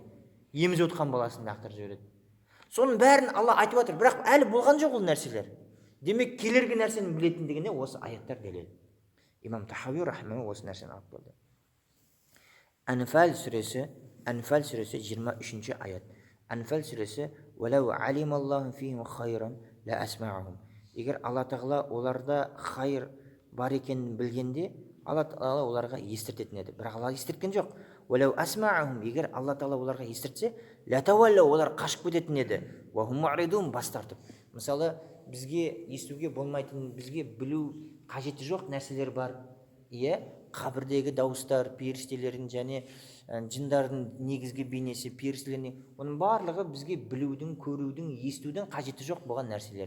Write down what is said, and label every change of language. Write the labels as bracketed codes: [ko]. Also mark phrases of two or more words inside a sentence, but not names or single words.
[kk] Емізіп отқан баласын лақтырып жібереді. Соның бәрін Алла айтып отыр, бірақ әлі болған жоқ ол нәрселер. Демек, келергі нәрсені білетіндігіне осы аяттар дәлел. Имам Тахауи рахимахулла осы нәрсені алып келді. Анфал сүресі 23-ші аят. Анфал сүресі [ar] «ولو علم الله فيهم خيرا لأسمعهم». [kk] Егер Алла тағала оларда хайр бар екенін білгенде, Алла тағала оларға естіртетін еді. Бірақ Алла естірткен жоқ. [ar] «ولو أسمعهم». [kk] Егер Алла тағала оларға естіртсе, [ar] لتولوا, [kk] олар қашып кететін еді. [ar] «وهم معرضون», [kk] бас тартып. Мысалы, бізге естуге болмайтын, бізге білу қажеті жоқ нәрселер бар. Қабірдегі дауыстар, періштелердің және жындардың негізгі бейнесі, періштелердің, оның барлығы бізге білудің, көрудің, естудің қажеті жоқ болған нәрселер.